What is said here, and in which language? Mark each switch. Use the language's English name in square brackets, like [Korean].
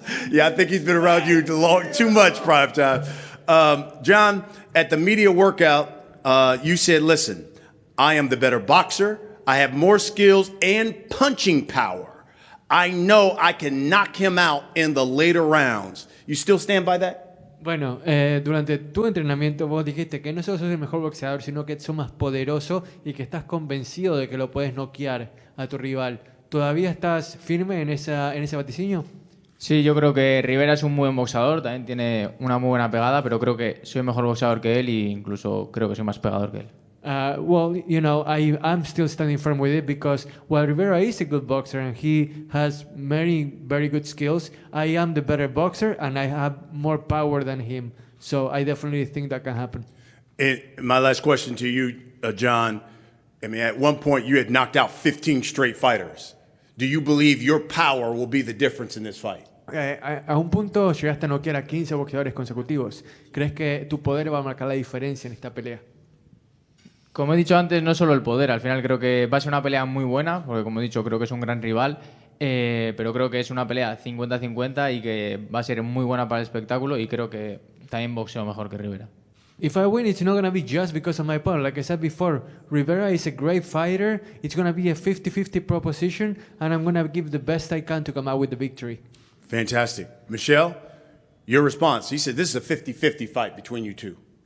[English] Yeah, I think he's been around you too much, prime time. John, at the media workout, you said, "Listen, I am the better boxer. I have more skills and punching power. I know I can knock him out in the later rounds." You still stand by that? [Spanish] Bueno, durante tu entrenamiento vos dijiste que no solo sos el mejor boxeador, sino que sos más poderoso y que estás convencido de que lo puedes noquear a tu rival. ¿Todavía estás firme en ese vaticinio? Sí, yo creo que Rivera es un muy buen boxeador, también tiene una muy buena pegada, pero creo que soy mejor boxeador que él e incluso creo que soy más pegador que él. [English] Well, you know, I'm still standing firm with it because while Rivera is a good boxer and he has many very good skills, I am the better boxer and I have more power than him. So I definitely think that can happen. And my last question to you, John, I mean, at one point you had knocked out 15 straight fighters. Do you believe your power will be the difference in this fight? [Spanish] A un punto llegaste a noquear a 15 boxeadores consecutivos. ¿Crees que tu poder va a marcar la diferencia en esta pelea? Como he dicho antes, no solo el poder, al final creo que va a ser una pelea muy buena, porque como he dicho, creo que es un gran rival, pero creo que es una pelea 50-50 y que va a ser muy buena para el espectáculo y creo que también boxeo mejor que Rivera. [English] If I win, it's not going to be just because of my power. Like I said before, Rivera is a great fighter. It's going to be a 50-50 proposition, and I'm going to give the best I can to come out with the victory. Fantastic. Michelle, your response. He said this is a 50-50 fight between you two.